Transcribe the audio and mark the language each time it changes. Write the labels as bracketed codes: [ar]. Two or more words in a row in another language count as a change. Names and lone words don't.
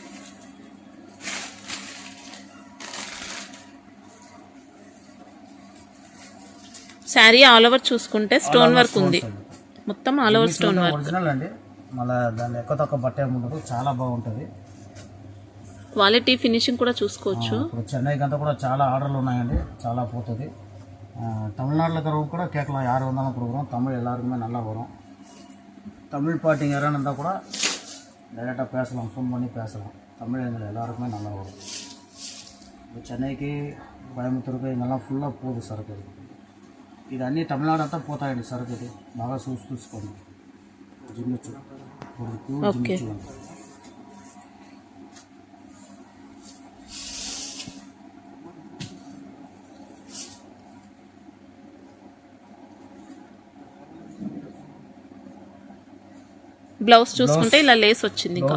[en] saree all over [te] చూసుకుంటే [en] stone work [te] ఉంది. మొత్తం [en] all over stone work. [te] ఒరిజినల్ అండి. మళ్ళీ దాన్ని ఎక్కువ తక్కువ బట్ట ఏముండదు. చాలా బాగుంటుంది. [en] quality finishing [te] కూడా చూసుకోవచ్చు. ఇప్పుడు చెన్నైకి అంతా కూడా చాలా ఆర్డర్లు ఉన్నాయండి. చాలా పోతుంది. [ta] தமிழ்நாட்டில் இருக்கிறவங்க கூட கேட்கலாம். யார் வந்தாலும் கொடுக்குறோம். தமிழ் எல்லாருக்குமே நல்லா வரும். தமிழ் பாட்டிங்க யாரான்னு இருந்தால் கூட டைரெக்டாக பேசலாம். ஃபோன் பண்ணி பேசலாம். தமிழ் எங்களை எல்லாருக்குமே நல்லா வரும். இப்போ சென்னைக்கு கோயம்புத்தூருக்கு இங்கெல்லாம் ஃபுல்லாக போகுது సరుకు. [te] ఇది అన్నీ తమిళనాడు అంతా పోతాయండి సరుకు. ఇది బాగా చూసుకోండి. జిమ్మిచూ ప్యూర్ జిమ్మిచూ అండి. బ్లౌజ్ చూసుకుంటే ఇలా లేస్ వచ్చింది. ఇంకా